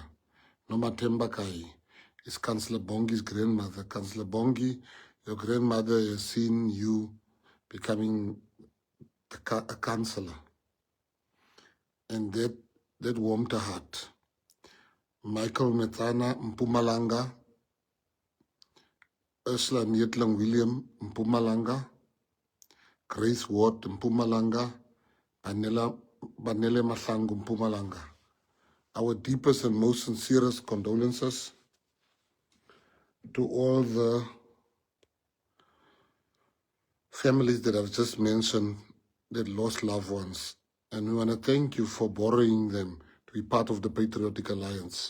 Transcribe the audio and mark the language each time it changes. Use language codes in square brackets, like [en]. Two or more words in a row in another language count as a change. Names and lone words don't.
[en] Nomathemba Kai is Councillor Bongi's grandmother. Councillor Bongi, your grandmother has seen you becoming a councillor. And that warmed her heart. Michael Metana Mpumalanga, Ursula Nietlang William Mpumalanga, Grace Ward Mpumalanga, Banele Mahlangu Mpumalanga. Our deepest and most sincerest condolences to all the families that I've just mentioned that lost loved ones. And we want to thank you for borrowing them to be part of the Patriotic Alliance.